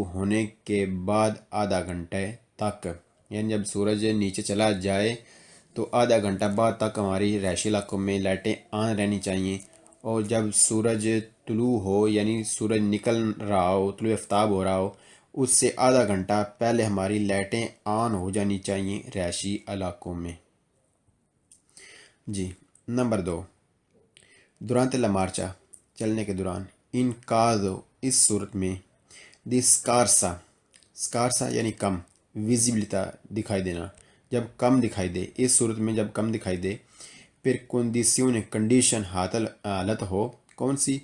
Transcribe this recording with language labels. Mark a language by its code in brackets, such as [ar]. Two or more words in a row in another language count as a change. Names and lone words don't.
[ur] ہونے کے بعد آدھا گھنٹے تک، یعنی جب سورج نیچے چلا جائے تو آدھا گھنٹہ بعد تک ہماری رہائشی علاقوں میں لائٹیں آن رہنی چاہیے، اور جب سورج طلوع ہو یعنی سورج نکل رہا ہو، طلوع آفتاب ہو رہا ہو، اس سے آدھا گھنٹہ پہلے ہماری لائٹیں آن ہو جانی چاہیے رہائشی علاقوں میں، جی۔ نمبر 2، [it] durante la marcha، [ur] چلنے کے دوران۔ [it] in caso, [ur] اس صورت میں۔ [it] di scarsa, [ur] scarsa یعنی کم، visibilità دکھائی دینا، جب کم دکھائی دے، اس صورت میں جب کم دکھائی دے۔ پھر condizione، کنڈیشن حالت ہو، کون سی؟